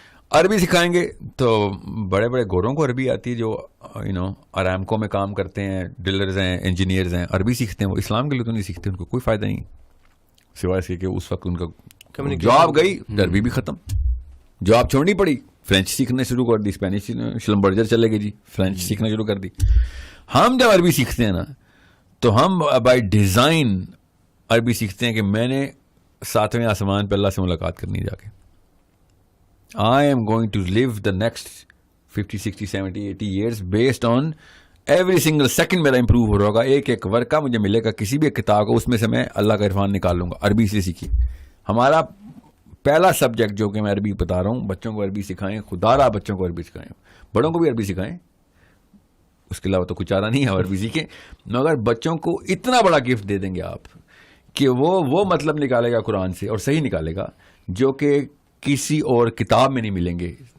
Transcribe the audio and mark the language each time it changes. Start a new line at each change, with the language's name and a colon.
Urdu: عربی سکھائیں گے تو بڑے بڑے گوروں کو عربی آتی ہے, جو ارامکو میں کام کرتے ہیں, ڈلرز ہیں, انجینئرز ہیں, عربی سیکھتے ہیں. وہ اسلام کے لیے تو نہیں سیکھتے, ان کو کوئی فائدہ نہیں سوائے اس کے کہ اس وقت ان کا جاب گئی, عربی بھی ختم. جاب چھوڑنی پڑی, فرینچ سیکھنا شروع کر دی, اسپینش شلمبرجر چلے گئے جی, فرینچ سیکھنا شروع کر دی. ہم جب عربی سیکھتے ہیں نا تو ہم بائی ڈیزائن عربی سیکھتے ہیں کہ میں نے 7ویں آسمان پہ اللہ سے ملاقات کرنی جا کے.
English: I am going to live the next 50, 60, 70, 80 years based on every single second
Urdu: میرا امپروو ہو رہا ہوگا. ایک ایک ورقہ مجھے ملے گا کسی بھی ایک کتاب کو, اس میں سے میں اللہ کا عرفان نکال لوں گا. عربی سے سیکھیے. ہمارا پہلا سبجیکٹ جو کہ میں عربی بتا رہا ہوں, بچوں کو عربی سکھائیں. خدا را بچوں کو عربی سکھائیں, بڑوں کو بھی عربی سکھائیں. اس کے علاوہ تو کچھ چارہ نہیں ہے, عربی سیکھیں. مگر بچوں کو اتنا بڑا گفٹ دے دیں گے آپ کہ وہ مطلب نکالے گا قرآن سے, اور صحیح نکالے گا, جو کہ کسی اور کتاب میں نہیں ملیں گے.